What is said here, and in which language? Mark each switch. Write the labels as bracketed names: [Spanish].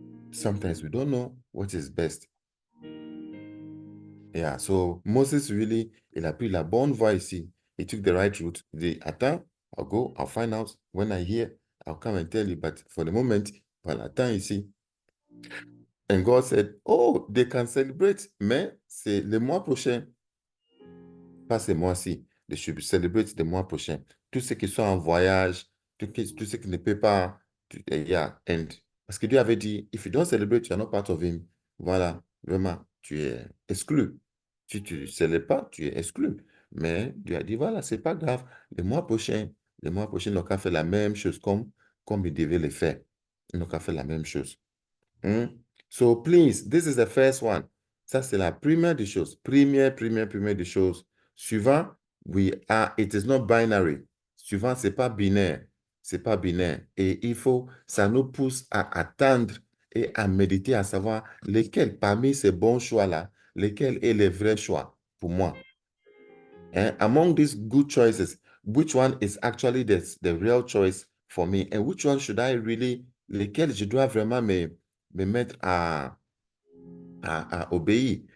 [English] Sometimes we don't know what is best. Yeah, so Moses really, [French] il a pris la bonne voie ici. [English] He took the right route. The attends, I'll go, I'll find out. When I hear, I'll come and tell you. But for the moment, voilà, [French] attends ici. [English] And God said, oh, they can celebrate, [French] mais c'est le mois prochain. Pas ce mois-ci. [English] They should celebrate [French] le mois prochain. Tous ceux qui sont en voyage, tous ceux qui ne peuvent pas, yeah, and parce que Dieu avait dit, [English] if you don't celebrate, you are not part of him. [French] Voilà, vraiment, tu es exclu. Si tu ne célèbres pas, tu es exclu. Mais Dieu a dit, voilà, c'est pas grave. Le mois prochain, ils n'ont qu'à faire la même chose comme ils devaient le faire. Ils n'ont qu'à faire la même chose. [English] So please, this is the first one. [French] Ça, c'est la première des choses. Première des choses. [English] Suivant, it is not binary. [French] Suivant, c'est pas binaire. C'est pas binaire. Et ça nous pousse à attendre et à méditer, à savoir lesquels parmi ces bons choix-là, lesquels est le vrai choix pour moi. [English] Among these good choices, which one is actually the real choice for me? And which one should I really, [French] lesquels je dois vraiment me mettre à obéir?